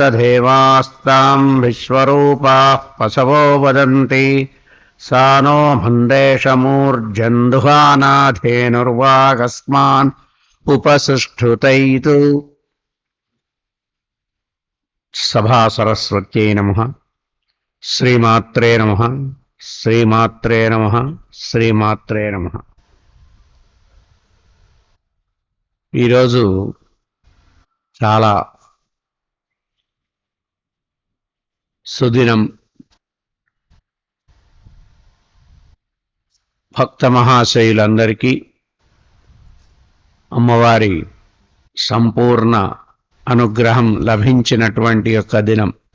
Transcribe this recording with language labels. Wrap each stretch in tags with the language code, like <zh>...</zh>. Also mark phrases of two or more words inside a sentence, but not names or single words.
<sa>देवास्तां विश्वरूपाः पशवो वदन्ति सा नो मन्देशमूर्जन्धुहानाधेनुर्वागस्मान् उपसुष्ठुतैतु. सभा सरस्वत्यै नमः. श्रीमात्रे नमः. श्रीमात्रे नमः. श्रीमात्रे नमः.</sa> <te>ఈరోజు చాలా సుదినం. భక్త మహాశయులందరికీ అమ్మవారి సంపూర్ణ అనుగ్రహం లభించినటువంటి యొక్క దినం.</te>